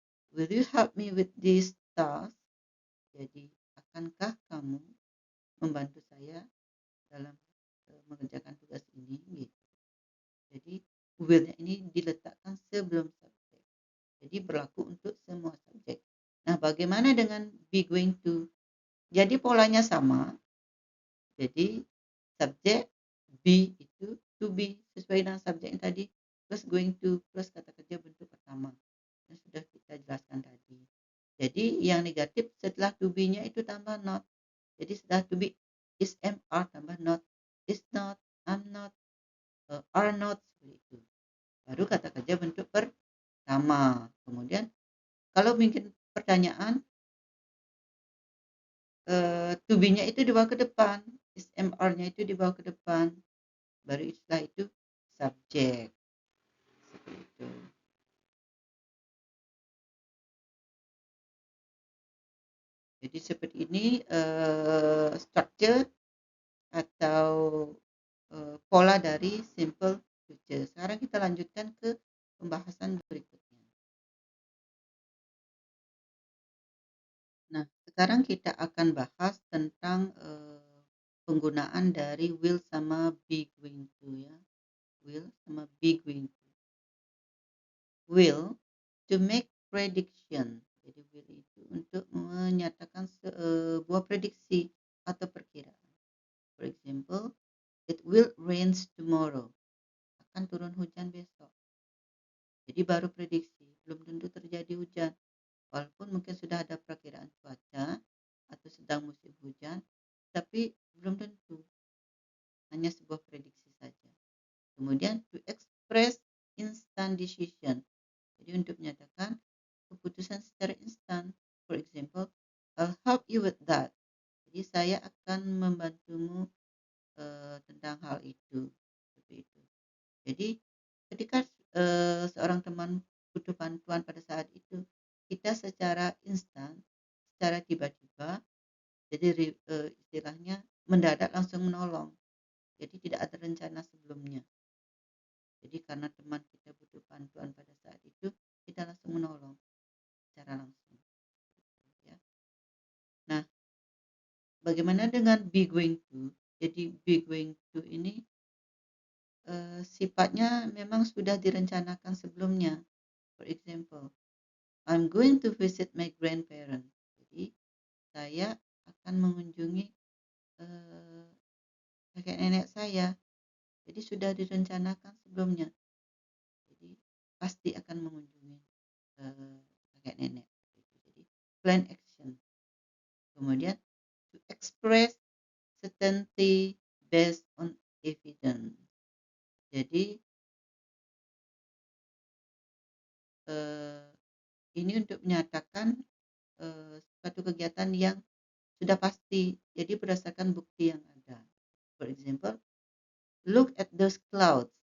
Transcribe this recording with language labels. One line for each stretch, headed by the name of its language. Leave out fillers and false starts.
English: Will you help me with this task?
Indonesian: Jadi akankah kamu membantu saya dalam mengerjakan tugas ini? Gitu. Jadi will-nya ini diletakkan sebelum subjek. Jadi berlaku untuk semua subjek. Nah, bagaimana dengan be going to? Jadi polanya sama. Jadi subjek be itu to be sesuai dengan subjek yang tadi plus going to plus kata kerja bentuk pertama yang sudah kita jelaskan tadi. Jadi yang negatif setelah to be-nya itu tambah not. Jadi setelah to be is are tambah not, is not, am not, are not, seperti itu. Baru kata kerja bentuk pertama. Kemudian kalau bikin pertanyaan, to be-nya itu dibawa ke depan, is are-nya itu dibawa ke depan. Baru setelah itu subjek. Seperti itu. Jadi seperti ini structure atau pola dari simple future. Sekarang kita lanjutkan ke pembahasan berikutnya. Nah, sekarang kita akan bahas tentang penggunaan dari will sama be going to ya. Will sama be going to.
English: Will to make prediction.
Indonesian: Jadi will itu untuk menyatakan sebuah prediksi atau perkiraan.
English: For example, it will rain tomorrow.
Indonesian: Akan turun hujan besok. Jadi baru prediksi, belum tentu terjadi hujan. Walaupun mungkin sudah ada perkiraan cuaca atau sedang musim hujan, tapi belum tentu. Hanya sebuah prediksi saja. Kemudian
English: to express instant decision.
Indonesian: Jadi untuk menyatakan keputusan secara instan.
English: For example, I'll help you with that.
Indonesian: Jadi saya akan membantumu tentang hal itu. Seperti itu. Jadi ketika seorang teman butuh bantuan pada saat itu, kita secara instan, secara tiba-tiba, jadi istilahnya mendadak langsung menolong. Jadi tidak ada rencana sebelumnya. Jadi karena teman kita butuh bantuan pada saat itu, kita langsung menolong secara langsung. Ya. Nah, bagaimana dengan be going to? Jadi be going to ini sifatnya memang sudah direncanakan sebelumnya.
English: For example, I'm going to visit my grandparents.
Indonesian: Jadi saya akan mengunjungi kakek nenek saya. Jadi sudah direncanakan sebelumnya. Jadi pasti akan mengunjungi kakek nenek.
English: Jadi plan action.
Indonesian: Kemudian
English: to express certainty based on evidence.
Indonesian: Jadi ini untuk menyatakan suatu kegiatan yang sudah pasti. Jadi berdasarkan bukti yang ada.
English: For example, look at those clouds.